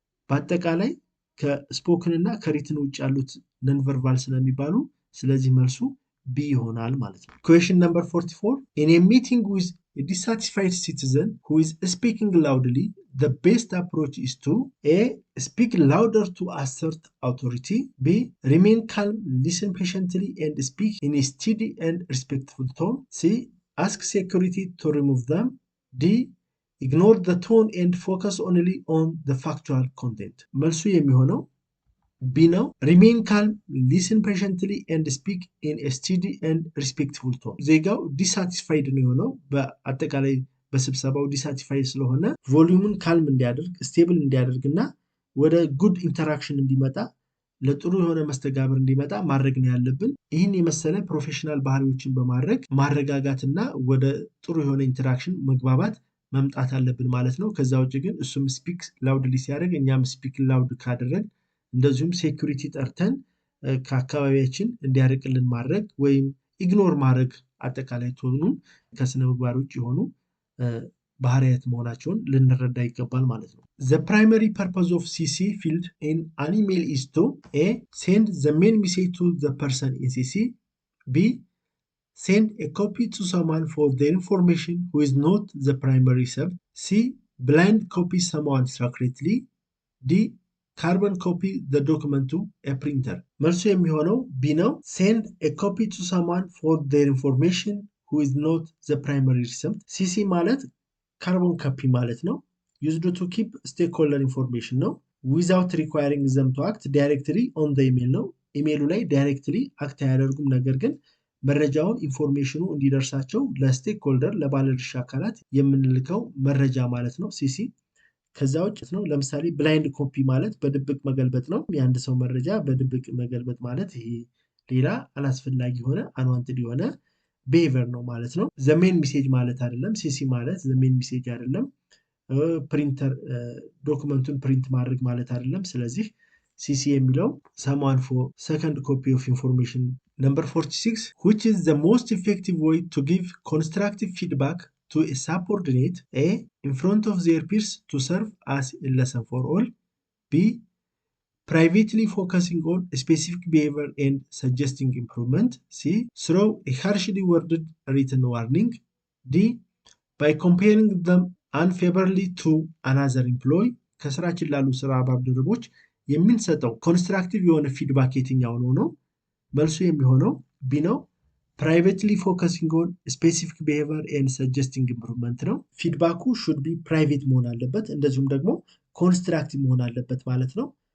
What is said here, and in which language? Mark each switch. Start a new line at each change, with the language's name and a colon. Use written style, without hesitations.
Amharic: በአጠቃላይ ከስፖክን እና ከሪትን ውጭ ያሉት ነን ቨርባል ስለሚባሉ ስለዚህ መልሱ ቢ ይሆናል ማለት ነው።
English: ኩዌስችን ነምበር 44 in a meeting with a dissatisfied citizen who is speaking loudly the best approach is to A. Speak louder to assert authority. B. Remain calm, listen patiently and speak in a steady and respectful tone. C. Ask security to remove them. D. Ignore the tone and focus only on the factual content.
Amharic: መልሱ የሚሆነው ቢ ነው።
English: ሪሜን ካልም ሊስን ፔሸንትሊ ኤንድ ስፒክ ኢን ስቲዲ ኤንድ ሪስፔክትፉል ቶን።
Amharic: ዜጋው ዲሳቲስፋይድ ነው የሆነው በአጠቃላይ በስብሰባው ዲሳቲስፋይድ ስለሆነ ቮሊዩምን ካልም እንዲያደርግ ስቴብል እንዲያደርግ እና ወደ ጉድ ኢንተራክሽን እንዲመጣ ለጥሩ የሆነ መስተጋብር እንዲመጣ ማድረግ ነው ያለብን። ይህን የመሰለ ፕሮፌሽናል ባህሪዎችን በማድረግ ማረጋጋትና ወደ ጥሩ የሆነ ኢንተራክሽን መግባባት መምጣት አለብን ማለት ነው። ከዛ ውጭ ግን እሱም ስፒክ ላውድሊ ሲያደርግ እኛም ስፒክ ላውድ ካደረግ እንደዚሁም ሴኩሪቲ ጠርተን ከአካባቢያችን እንዲያርቅልን ማድረግ ወይም ኢግኖር ማድረግ አጠቃላይ ቶኑን ከስነ ምግባር ውጭ የሆኑ ባህሪያት መሆናቸውን ልንረዳ ይገባል ማለት ነው።
English: The primary purpose of CC field in an email is to A. Send the main message to the person in CC. B. Send a copy to someone for their information who is not the primary sub. C. Blind copy someone secretly. D. Carbon copy the document to a printer.
Amharic: መልሱ የሚሆነው ቢ ነው።
English: Send a copy to someone for their information who is not the primary recipient.
Amharic: CC ማለት ካርቦን ኮፒ ማለት ነው።
English: Used to keep stakeholder information
Amharic: ነው።
English: Without requiring them to act directly on the email
Amharic: ነው። ኢሜይሉ ላይ ዳይሬክትሊ አክት አያደርጉም፣ ነገር ግን መረጃውን ኢንፎርሜሽኑ እንዲደርሳቸው ለስቴክሆልደር ለባለድርሻ አካላት የምንልከው መረጃ ማለት ነው ሲሲ። ከዛ ውጭ ነው ለምሳሌ ብላይንድ ኮፒ ማለት በድብቅ መገልበጥ ነው። የአንድ ሰው መረጃ በድብቅ መገልበጥ ማለት ይሄ ሌላ አላስፈላጊ የሆነ አንዋንትድ የሆነ ቢሄቪየር ነው ማለት ነው። ዘሜን ሜሴጅ ማለት አይደለም። ሲሲ ማለት ዘሜን ሜሴጅ አይደለም። ፕሪንተር ዶክመንቱን ፕሪንት ማድረግ ማለት አይደለም። ስለዚህ ሲሲ የሚለው
English: someone for second copy of information. Number 46 which is the most effective way to give constructive feedback to a subordinate? A. In front of their peers to serve as a lesson for all. B. privately focusing on a specific behavior and suggesting improvement. C. Through a harshly worded written warning. D. by comparing them unfavorably to another employee.
Amharic: ከስራችን ላሉ ስራ ባልደረቦች የምንሰጠው ኮንስትራክቲቭ የሆነ ፊድባክ የትኛው ነው? መልሱ የሚሆነው ቢ ነው።
English: ፕራይቬትሊ ፎከሲንግ ኦን ስፔሲፊክ ቢሄቪየር ኤንድ ሰጀስቲንግ ኢምፕሩቭመንት
Amharic: ነው። ፊድባኩ ሹድ ቢ ፕራይቬት መሆን አለበት፣ እንደዚሁም ደግሞ ኮንስትራክቲቭ መሆን አለበት ማለት ነው።